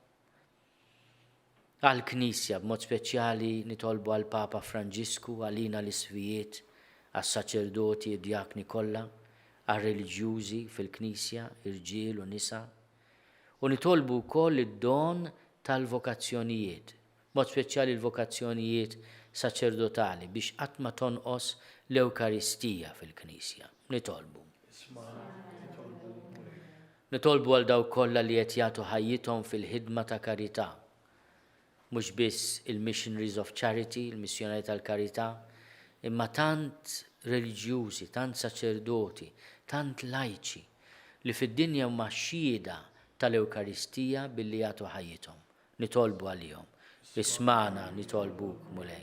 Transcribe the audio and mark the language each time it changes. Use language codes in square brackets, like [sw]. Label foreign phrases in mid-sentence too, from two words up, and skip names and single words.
[mt] għal-Knisja b'mod speċjali nitolbu għal-Papa Franġisku, għalina l-iswijiet, għas-saċerdoti, id-djakni kollha, għal-reliġjużi fil-Knisja, irġiel u nisa, u nitolbu wkoll id-don tal-vokazzjonijiet, mod speċjali l-vokazzjonijiet saċerdotali biex qatt ma tonqos l-Ewkaristija fil-Knisja. Nitolbu għal dawk kollha li qed jagħtu ħajjithom fil-ħidma ta' karità, mhux biss il- [en] Missionaries of Charity, [mt] il-missjonari tal-karità, imma tant reliġjużi, tant saċerdoti, tant lajċi li fid-dinja huma xhieda tal-Ewkaristija billi jagħtu ħajjithom. Nitolbu għalihom. Ismana nitolbuk mulej.